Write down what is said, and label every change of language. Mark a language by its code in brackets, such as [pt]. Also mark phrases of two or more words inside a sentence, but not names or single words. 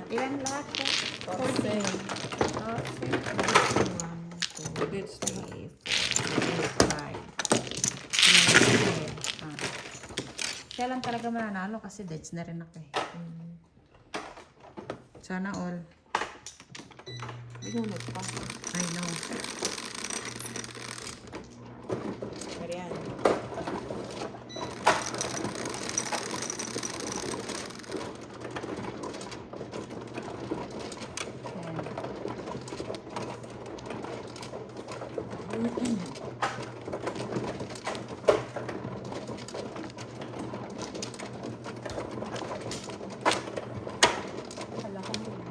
[tl] Ilan lahat ko? 14. 1, 2, Beds na. 3, 4, 5, 6, 7. Kaya lang talaga mananalo kasi deads na rin ako eh. Sana all. Binunod pa. [en] I know. [tl] Marian. Kala ko mo.